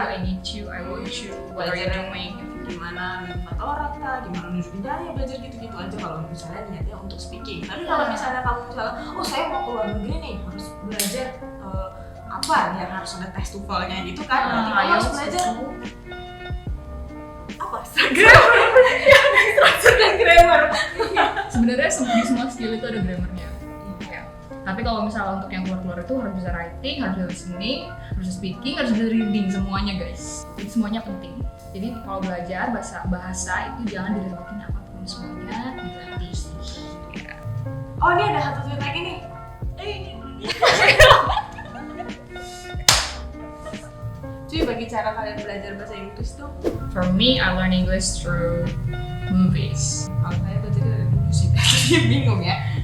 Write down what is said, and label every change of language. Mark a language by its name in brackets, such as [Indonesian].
[English] you, I need you, I want you, what are you doing? [Indonesian] Gimana nunjuk orang kah, gimana nunjukin daya, belajar gitu-gitu aja kalau misalnya niatnya untuk speaking. Tapi kalau misalnya kamu misalnya, oh saya mau keluar negeri nih, harus belajar apa yang harus ada tes TOEFL-nya gitu kan, berarti kamu harus belajar apa? Grammar, structure dan grammar. Sebenarnya di semua skill itu ada grammarnya. Ya. Tapi kalau misalnya untuk yang keluar-keluar itu harus bisa writing, harus bisa listening, harus bisa speaking, harus bisa reading, semuanya guys. Jadi semuanya penting. Jadi kalau belajar bahasa itu jangan direpotin apapun, semuanya dilatih. Ya. Oh ini ada satu tweet lagi nih. Cuy, bagi cara kalian belajar bahasa Inggris tuh, [English] For me, I learn English through movies. [Indonesian] kalau saya belajarnya dari dulu sih, dia bingung ya.